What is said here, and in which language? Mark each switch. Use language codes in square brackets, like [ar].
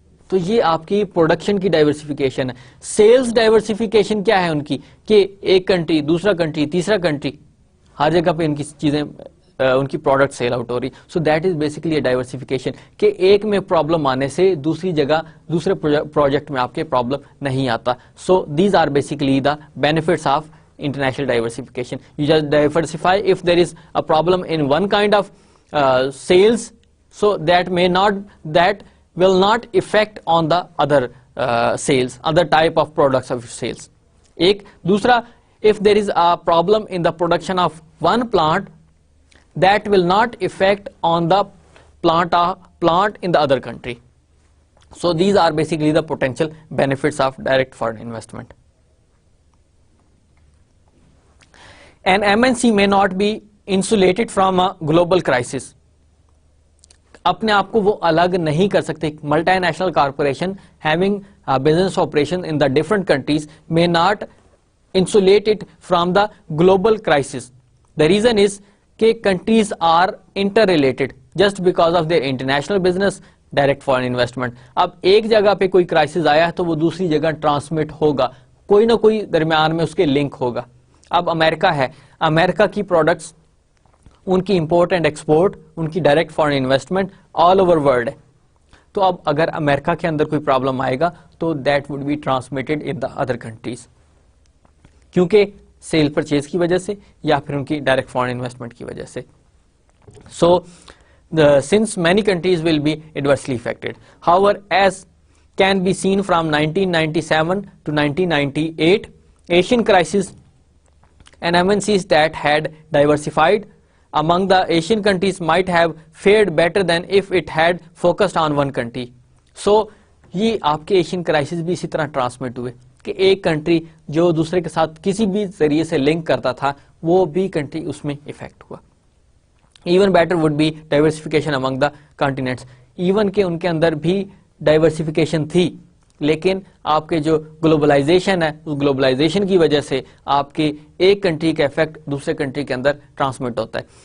[ur] تو یہ آپ کی پروڈکشن کی ڈائیورسفیکیشن ہے. سیلز ڈائیورسفیکیشن کیا ہے ان کی, کہ ایک کنٹری, دوسرا کنٹری, تیسرا کنٹری, ہر جگہ پہ ان کی چیزیں ان کی پروڈکٹ سیل آؤٹ ہو رہی. [en] so that is basically a diversification, [ur] کہ ایک میں پرابلم آنے سے دوسری جگہ دوسرے پروجیکٹ میں آپ کے پرابلم نہیں آتا. [en] So these are basically the benefits of international diversification. You just diversify if there is a problem in one kind of sales, so that will not affect on the other sales, other type of products of sales. [ur] Ek dusra, [en] if there is a problem in the production of one plant, that will not affect on the plant in the other country. So these are basically the potential benefits of direct foreign investment. An MNC may not be insulated from a global crisis. [ur] اپنے آپ کو وہ الگ نہیں کر سکتے. [en] Multinational corporation having a business operation in the different countries may not insulate it from the global crisis. The reason is کہ countries are interrelated just because of their international business, direct foreign investment. [ur] اب ایک جگہ پہ کوئی crisis آیا ہے تو وہ دوسری جگہ ٹرانسمٹ ہوگا, کوئی نہ کوئی درمیان میں اس کے لنک ہوگا. اب امریکہ ہے, امریکہ کی پروڈکٹس, ان کی امپورٹ اینڈ ایکسپورٹ, ان کی direct foreign investment all over world ہے. تو اب اگر امریکہ کے اندر کوئی پرابلم آئے گا تو [en] that would be transmitted in the other countries, [ur] کیونکہ سیل پرچیز کی وجہ سے یا پھر ان کی ڈائریکٹ فارن انویسٹمنٹ کی وجہ سے. [en] سو since many countries will be adversely affected. However, as can be seen from 1997 to 1998 Asian crisis, and MNCs that had diversified among the Asian countries might have fared better than if it had focused on one country. [ur] So یہ آپ کے Asian crisis بھی اسی طرح transmit ہوئے کہ ایک country جو دوسرے کے ساتھ کسی بھی ذریعے سے لنک کرتا تھا وہ بھی کنٹری اس میں افیکٹ ہوا. [en] even better would be diversification among the continents, [ur] even کہ ان کے اندر بھی ڈائیورسفیکیشن تھی, لیکن آپ کے جو گلوبلائزیشن ہے اس گلوبلائزیشن کی وجہ سے آپ کے ایک کنٹری کا افیکٹ دوسرے کنٹری کے اندر ٹرانسمٹ ہوتا ہے.